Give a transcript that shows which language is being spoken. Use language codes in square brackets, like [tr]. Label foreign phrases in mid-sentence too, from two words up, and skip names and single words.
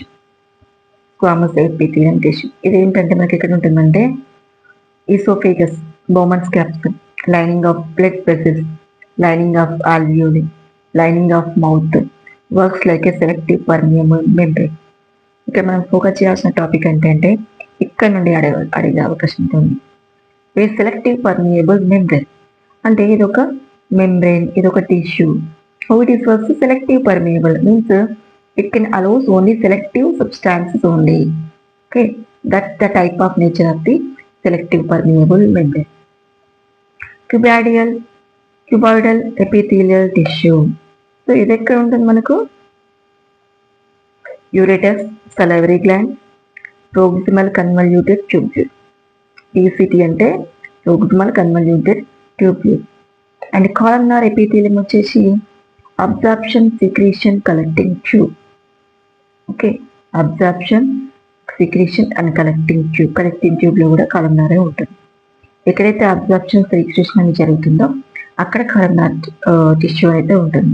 [en] squamous epithelium tissue [te] ఇది ఏంటంటే మనకి ఎక్కడ ఉంటుందంటే [en] esophagus, Bowman's capsule, lining of blood vessels, lining of alveoli, lining of mouth, works like a selective permeable membrane. [te] ఇక్కడ మనం ఫోకస్ చేయాల్సిన టాపిక్ ఏంటంటే ఇక్కడ నుండి అడిగే అవకాశం ఉంటుంది. [en] a selective permeable membrane [te] అంటే ఇదొక మెంబ్రేన్, ఇదొక టిష్యూ. [en] How it is first selective permeable means it can allows only selective substances only. Okay, that's the type of nature of the selective permeable membrane. Cuboidal epithelial tissue. [te] So ఇది ఎక్కడ ఉంటుంది మనకు? యూరేటస్, [en] salivary gland, proximal convoluted tubule. [te] PCT అంటే [en] proximal convoluted tubule. అండ్ columnar epithelium వచ్చేసి absorption, secretion, collecting tube. okay, absorption, secretion and collecting tube. [te] కలెక్టింగ్ ట్యూబ్లో కూడా కాలమ్నారే ఉంటుంది. ఎక్కడైతే అబ్జార్ప్షన్, సిక్రీషన్ అని జరుగుతుందో అక్కడ [en] columnar tissue [te] అయితే ఉంటుంది.